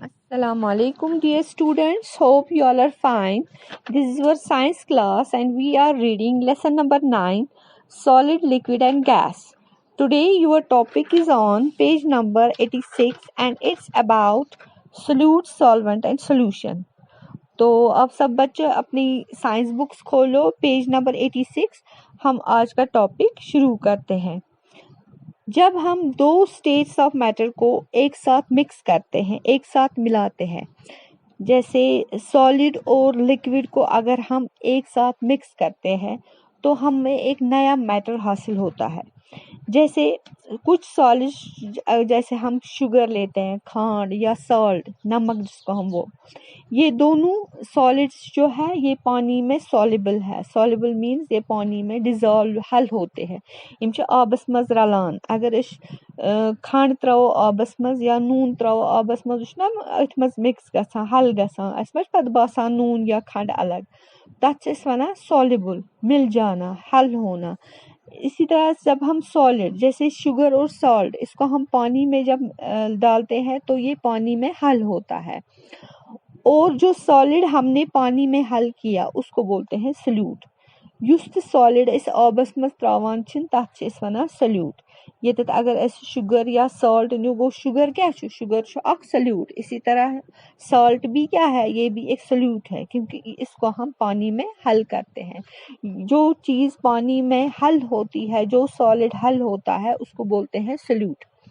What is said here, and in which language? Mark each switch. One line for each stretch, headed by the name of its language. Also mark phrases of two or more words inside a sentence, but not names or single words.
Arabic: السلام عليكم
English: dear students, hope you all are fine. This is your science class and we are reading lesson number 9, solid, liquid and gas. Today your topic is on page number 86 and it's about solute, solvent and solution.
Hindi: तो अब सब बच्चे अपनी
English: science books
Hindi: खोलो,
English: page number
Hindi: 86 हम आज का टॉपिक शुरू करते हैं। जब हम दो
English: states of matter
Hindi: को एक साथ मिक्स करते हैं, एक साथ मिलाते हैं, जैसे सॉलिड और लिक्विड को अगर हम एक साथ मिक्स करते हैं तो हमें एक नया मैटर हासिल होता है। जैसे कुछ सॉलिड, जैसे हम शुगर लेते हैं, खांड या सॉल्ट, नमक जिसको हम ये दोनों सॉलिड्स जो है ये पानी में सॉल्युबल है।
English: soluble means
Hindi: ये पानी में डिजॉल्व हल होते हैं।
Kashmiri: इम आबस मज रलान, अगर इस खंड त्रो आबस मज या नून त्रो आबस मज अथ मज मिक्स गसान, हल गसान, अस मज पत बासान नून या खंड अलग, तथ वनान सॉल्युबल, मिल जाना, हल होना।
Hindi: इसी तरह जब हम सॉलिड जैसे शुगर और सॉल्ट, इसको हम पानी में जब डालते हैं तो ये पानी में हल होता है, और जो सॉलिड हमने पानी में हल किया उसको बोलते हैं सल्यूट।
Kashmiri: युस सॉलिड इस आबस मज त्रावान छिन तथ वनान सल्यूट। ये अगर अस शुगर या सॉल्ट न्यू गो, शुगर क्या है? शुगर अख सल्यूट।
Hindi: इसी तरह सॉल्ट भी क्या है? ये भी एक सल्यूट है, क्योंकि इसको हम पानी में हल करते हैं। जो चीज पानी में हल होती है, जो सॉलिड हल होता है, उसको बोलते हैं सल्यूट।